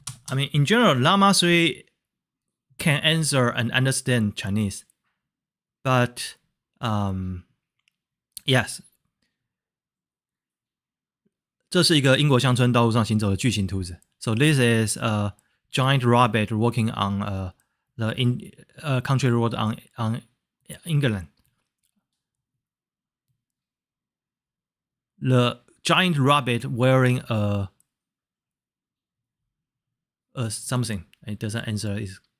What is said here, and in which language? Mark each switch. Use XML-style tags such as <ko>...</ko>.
<en>I mean, in general, Llama 3 can answer and understand Chinese, but yes.</en> <zh>这是一个英国乡村道路上行走的巨型兔子。</zh> <en>So this is a giant rabbit walking on the country road on England. The giant rabbit wearing a something. It doesn't answer it.</en>